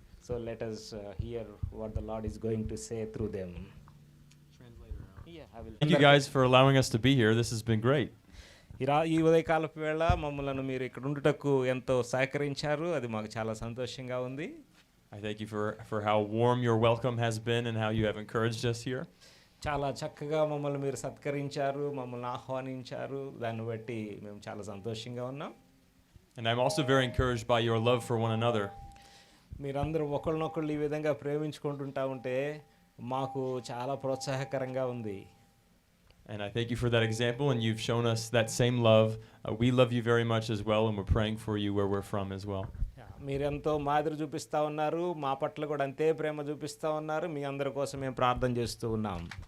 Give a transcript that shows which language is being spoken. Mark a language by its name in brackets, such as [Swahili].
[English] So let us hear what the Lord is going to say through them. Yeah, I will. Thank you guys for allowing us to be here. This has been great. [Telugu] ఈ ఉదయకాలపు వేళ మమ్మల్ని మీరు ఇక్కడ ఉండుటకు ఎంతో సహకరించారు. అది మాకు చాలా సంతోషంగా ఉంది. [English] I thank you for how warm your welcome has been and how you have encouraged us here. [Telugu] చాలా చక్కగా మమ్మల్ని మీరు సత్కరించారు, మమ్మల్ని ఆహ్వానించారు. దాన్ని బట్టి మేము చాలా సంతోషంగా ఉన్నాం. [English] And I'm also very encouraged by your love for one another. [Telugu] మీరందరూ ఒకళ్ళనొకళ్ళు ఈ విధంగా ప్రేమించుకుంటుంటా ఉంటే మాకు చాలా ప్రోత్సాహకరంగా ఉంది. [English] And I thank you for that example, and you've shown us that same love. We love you very much as well, and we're praying for you where we're from as well. [Telugu] మీరెంతో మాదిరి చూపిస్తూ ఉన్నారు, మా పట్ల కూడా అంతే ప్రేమ చూపిస్తూ ఉన్నారు. మీ అందరి కోసం మేము ప్రార్థన చేస్తూ ఉన్నాం.